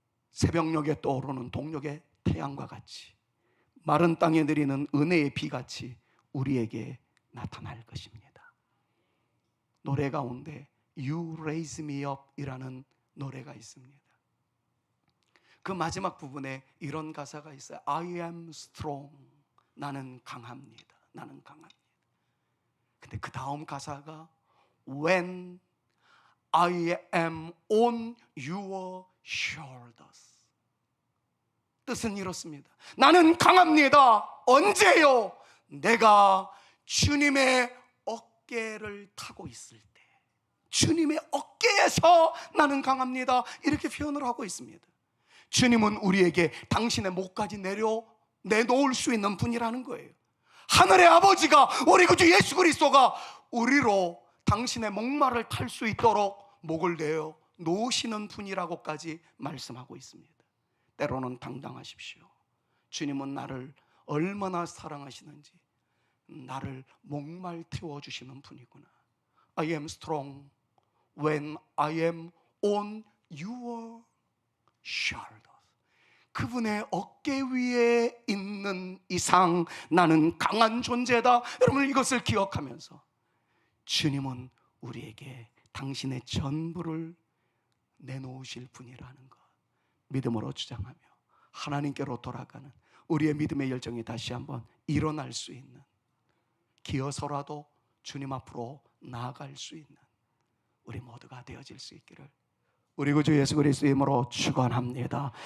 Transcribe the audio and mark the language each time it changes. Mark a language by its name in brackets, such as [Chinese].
[Korean] 새벽녘에 떠오르는 동력의 태양과 같이, 마른 땅에 내리는 은혜의 비같이 우리에게 나타날 것입니다. 노래 가운데 You Raise Me Up 이라는 노래가 있습니다. 그 마지막 부분에 이런 가사가 있어요. [English] I am strong. [Korean] 나는 강합니다. 나는 강합니다. 근데 그 다음 가사가 [English] When I am on your shoulders. [Korean] 뜻은 이렇습니다. 나는 강합니다. 언제요? 내가 주님의 어깨를 타고 있을 때, 주님의 어깨에서 나는 강합니다. 이렇게 표현을 하고 있습니다. 주님은 우리에게 당신의 목까지 내려 내놓을 수 있는 분이라는 거예요. 하늘의 아버지가, 우리 구주 예수 그리스도가 우리로 당신의 목마를 탈 수 있도록 목을 내어 놓으시는 분이라고까지 말씀하고 있습니다. 때로는 당당하십시오. 주님은 나를 얼마나 사랑하시는지, 나를 목말 태워주시는 분이구나. [English] I am strong when I am on your shoulders. [Korean] 그분의 어깨 위에 있는 이상 나는 강한 존재다. 여러분, 이것을 기억하면서 주님은 우리에게 당신의 전부를 내놓으실 분이라는 것 믿음으로 주장하며 하나님께로 돌아가는 우리의 믿음의 열정이 다시 한번 일어날 수 있는, 기어서라도 주님 앞으로 나아갈 수 있는 우리 모두가 되어질 수 있기를 우리 구주 예수 그리스도의 이름으로 축원합니다.